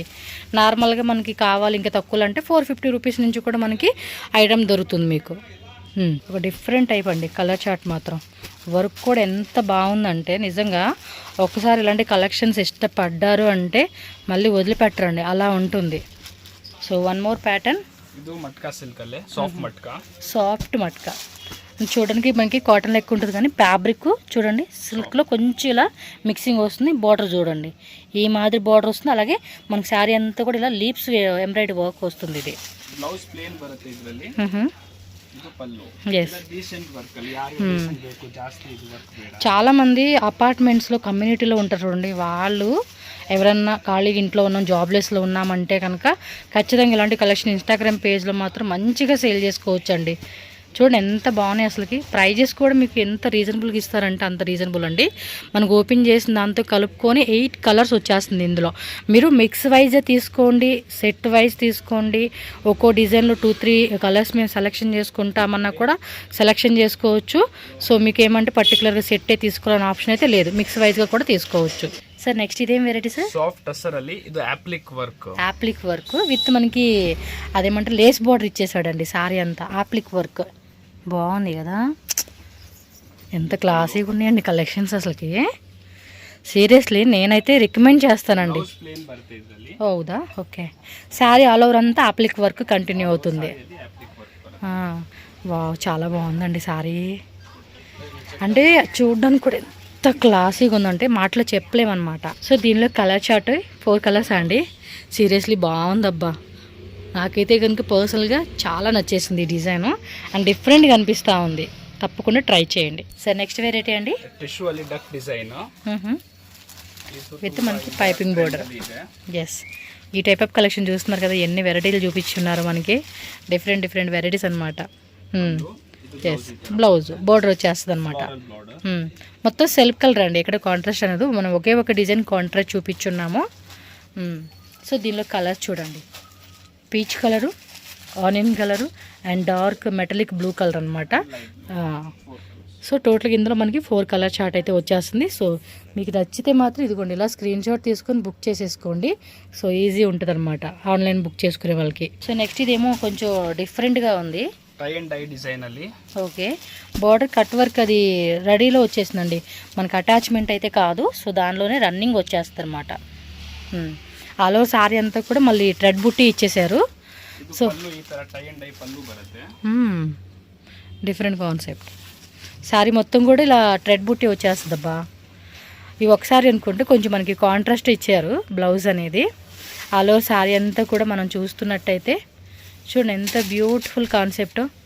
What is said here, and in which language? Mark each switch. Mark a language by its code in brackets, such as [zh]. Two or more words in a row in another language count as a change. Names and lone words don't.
[te] నార్మల్గా మనకి కావాలి ఇంకా తక్కువ అంటే 450 రూపీస్ నుంచి కూడా మనకి ఐటమ్ దొరుకుతుంది మీకు. ఒక డిఫరెంట్ టైప్ అండి కలర్ చార్ట్ మాత్రం. వర్క్ కూడా ఎంత బాగుందంటే నిజంగా ఒకసారి ఇలాంటి కలెక్షన్స్ ఇష్టపడ్డారు అంటే మళ్ళీ వదిలిపెట్టరండి, అలా ఉంటుంది. [en] so one more pattern, [kn] ಇದು ಮಟ್ಕಾ ಸಿಲ್ಕ್ ಅಲ್ಲೇ ಸಾಫ್ಟ್ ಮಟ್ಕಾ. [te] సాఫ్ట్ మట్కా చూడడానికి మనకి కాటన్ లెక్క ఉంటుంది కానీ ఫ్యాబ్రిక్ చూడండి సిల్క్లో కొంచెం ఇలా మిక్సింగ్ వస్తుంది. బార్డర్ చూడండి ఈ మాదిరి బార్డర్ వస్తుంది. అలాగే మనకి శారీ అంతా కూడా ఇలా లీప్స్ ఎంబ్రాయిడరీ వర్క్ వస్తుంది. ఇది [en] blouse plain [kn] ಬರುತ್ತೆ ಇದರಲ್ಲಿ. ಇದು ಪಲ್ಲು. [te] ఎస్, [en] decent work [kn] ಅಲ್ಲಿ ಯಾರಿಗೆ ಡೀಸೆಂಟ್ ಬೇಕು, ಜಾಸ್ತಿ ಇದು ವರ್ಕ್ ಬೇಡ. [te] చాలామంది అపార్ట్మెంట్స్లో కమ్యూనిటీలో ఉంటారు చూడండి, వాళ్ళు ఎవరన్నా ఖాళీగా ఇంట్లో ఉన్నాం జాబ్లెస్లో ఉన్నామంటే కనుక ఖచ్చితంగా ఇలాంటి కలెక్షన్ ఇన్స్టాగ్రామ్ పేజ్లో మాత్రం మంచిగా సేల్ చేసుకోవచ్చు అండి. చూడండి ఎంత బాగున్నాయి అసలుకి. ప్రైజెస్ కూడా మీకు ఎంత రీజనబుల్గా ఇస్తారంటే అంత రీజనబుల్ అండి. మనకు ఓపెన్ చేసిన దాంతో కలుపుకొని 8 కలర్స్ వచ్చేస్తుంది ఇందులో. మీరు మిక్స్ వైజే తీసుకోండి, సెట్ వైజ్ తీసుకోండి. ఒక్కో డిజైన్లో 2-3 కలర్స్ మేము సెలెక్షన్ చేసుకుంటామన్నా కూడా సెలెక్షన్ చేసుకోవచ్చు. సో మీకు ఏమంటే పర్టికులర్గా సెట్టే తీసుకోవాలని ఆప్షన్ అయితే లేదు, మిక్స్ వైజ్గా కూడా తీసుకోవచ్చు. సార్ నెక్స్ట్ ఇదేం వెరైటీ సార్? [kn] సాఫ్ట్ టసర్ ಅಲ್ಲಿ ಇದು ఆప్లిక్ వర్క్. [te] ఆప్లిక్ వర్క్ విత్ మనకి అదేమంటే లేస్ బార్డర్ ఇచ్చేసాడండి సారీ అంతా. ఆప్లిక్ వర్క్ బాగుంది కదా, ఎంత క్లాసీగా ఉన్నాయండి కలెక్షన్స్ అసలుకి. సీరియస్లీ నేనైతే రికమెండ్ చేస్తానండి. [en] blouse plain [kn] ಬರುತ್ತೆ ಇದರಲ್ಲಿ. హౌదా, ఓకే. [te] శారీ ఆల్ ఓవర్ అంతా ఆప్లిక్ వర్క్ కంటిన్యూ అవుతుంది. [en] applique work. [te] వావ్, చాలా బాగుందండి శారీ. అంటే చూడడానికి కూడా ఎంత క్లాసీగా ఉందంటే మాటలో చెప్పలేమన్నమాట. సో దీనిలో కలర్ చార్ట్ 4 కలర్స్ అండి. సీరియస్లీ బాగుందబ్బా, నాకైతే కనుక పర్సనల్గా చాలా నచ్చేసింది ఈ డిజైన్ అండ్ డిఫరెంట్గా అనిపిస్తూ ఉంది. తప్పకుండా ట్రై చేయండి. సార్ నెక్స్ట్ వెరైటీ అండి, [kn] టిష్యూ ಅಲ್ಲಿ [en] duck design. [te] విత్ మనకి పైపింగ్ బోర్డర్. ఎస్, ఈ టైప్ ఆఫ్ కలెక్షన్ చూస్తున్నారు కదా, ఎన్ని వెరైటీలు చూపించున్నారు మనకి, డిఫరెంట్ డిఫరెంట్ వెరైటీస్ అనమాట. ఎస్, బ్లౌజ్ బోర్డర్ వచ్చేస్తుంది అనమాట. మొత్తం సెల్ఫ్ కలర్ అండి, ఇక్కడ కాంట్రాస్ట్ అనేది మనం ఒకే ఒక డిజైన్ కాంట్రాస్ట్ చూపించున్నాము. సో దీనిలో కలర్స్ చూడండి, పీచ్ కలరు, ఆనియన్ కలరు అండ్ డార్క్ మెటలిక్ బ్లూ కలర్ అనమాట. సో టోటల్గా ఇందులో మనకి 4 కలర్ చార్ట్ అయితే వచ్చేస్తుంది. సో మీకు నచ్చితే మాత్రం ఇదిగోండి ఇలా స్క్రీన్ షాట్ తీసుకొని బుక్ చేసేసుకోండి. సో ఈజీ ఉంటుంది అనమాట ఆన్లైన్ బుక్ చేసుకునే వాళ్ళకి. సో నెక్స్ట్ ఇదేమో కొంచెం డిఫరెంట్గా ఉంది, [en] tie and dye design ಅಲ್ಲಿ. [te] ఓకే, బార్డర్ కట్ వర్క్ అది రెడీలో వచ్చేసిందండి, మనకి అటాచ్మెంట్ అయితే కాదు. సో దానిలోనే రన్నింగ్ వచ్చేస్తుంది అనమాట. ఆల్ ఓవర్ సారీ అంతా కూడా మళ్ళీ థ్రెడ్ బుట్టి ఇచ్చేసారు. సో [kn] ಈ ತರ [en] tie and dye [kn] ಪಲ್ಲು ಬರುತ್ತೆ. [en] different concept. [te] శారీ మొత్తం కూడా ఇలా థ్రెడ్ బుట్టి వచ్చేస్తుంది అబ్బా. ఇవి ఒకసారి అనుకుంటే కొంచెం మనకి కాంట్రాస్ట్ ఇచ్చారు బ్లౌజ్ అనేది. ఆల్ ఓవర్ శారీ అంతా కూడా మనం చూస్తున్నట్టయితే చూడండి ఎంత బ్యూటిఫుల్ కాన్సెప్ట్.